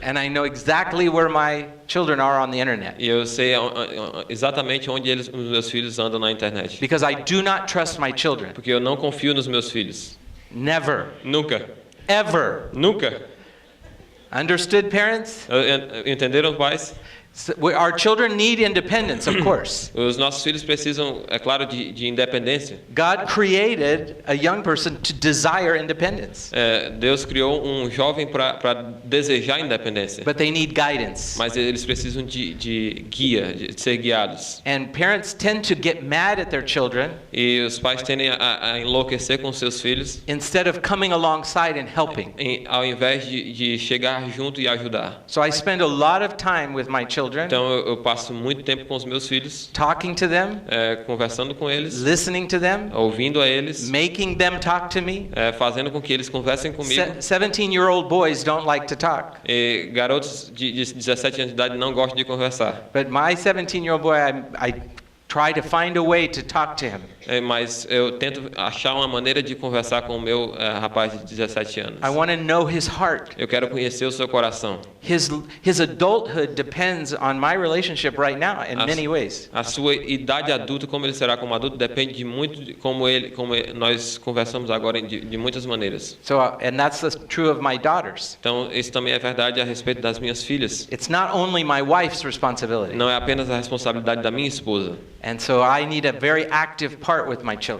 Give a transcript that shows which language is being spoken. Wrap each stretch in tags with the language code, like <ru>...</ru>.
<en>and I know exactly where my children are on the internet.</en> <pt>E eu sei exatamente onde os meus filhos andam na internet.</pt> <en>Because I do not trust my children.</en> <pt>Porque eu não confio nos meus filhos.</pt> <en>Never.</en> <pt>Nunca.</pt> <en>Ever.</en> <pt>Nunca.</pt> <en>Understood, parents?</en> <pt>Entenderam, pais?</pt> <en>Our children need independence, of course.</en> <pt>Os nossos filhos precisam, é claro, de independência.</pt> <en>God created a young person to desire independence,</en> <pt>Deus criou um jovem para desejar independência.</pt> <en>but they need guidance.</en> <pt>Mas eles precisam de guia, de ser guiados.</pt> <en>And parents tend to get mad at their children</en> <pt>E os pais tendem a enlouquecer com seus filhos,</pt> <en>instead of coming alongside and helping.</en> <pt>ao invés de chegar junto e ajudar.</pt> <en>So I spend a lot of time with my children,</en> <pt>Então eu passo muito tempo com os meus filhos,</pt> <en>talking to them,</en> <pt>conversando com eles,</pt> <en>listening to them,</en> <pt>ouvindo a eles,</pt> <en>making them talk to me.</en> <pt>fazendo com que eles conversem comigo.</pt> <en>17-year-old boys don't like to talk,</en> <pt>E garotos de 17 anos de idade não gostam de conversar.</pt> <en>but my 17-year-old boy, I try to find a way to talk to him.</en> <pt>Mas eu tento achar uma maneira de conversar com o meu rapaz de 17 anos.</pt> <en>I want to know his heart.</en> <pt>Eu quero conhecer o seu coração.</pt> <en>His adulthood depends on my relationship right now in many ways.</en> <pt>A sua idade adulta, como ele será como adulto, depende de muito de como nós conversamos agora de muitas maneiras.</pt> <en>So, and that's true of my daughters.</en> <pt>Então, isso também é verdade a respeito das minhas filhas.</pt> <en>It's not only my wife's responsibility.</en> <pt>Não é apenas a responsabilidade da minha esposa.</pt> <en>And so I need a very active part with my children.</en>